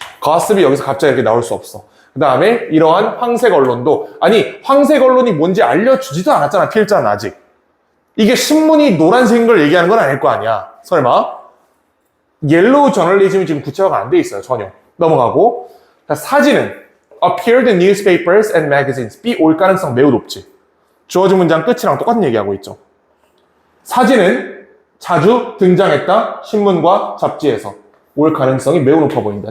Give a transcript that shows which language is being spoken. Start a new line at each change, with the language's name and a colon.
Korean: 가스비 여기서 갑자기 이렇게 나올 수 없어. 그 다음에 이러한 황색 언론도 황색 언론이 뭔지 알려주지도 않았잖아. 필자는 아직. 이게 신문이 노란색인 걸 얘기하는 건 아닐 거 아니야. 설마. 옐로우 저널리즘이 지금 구체화가 안 돼 있어요. 전혀. 넘어가고. 자, 사진은
English: appeared in newspapers and magazines.
Korean: B 올 가능성 매우 높지. 주어진 문장 끝이랑 똑같은 얘기하고 있죠. 사진은 자주 등장했다. 신문과 잡지에서. 올 가능성이 매우 높아 보인다.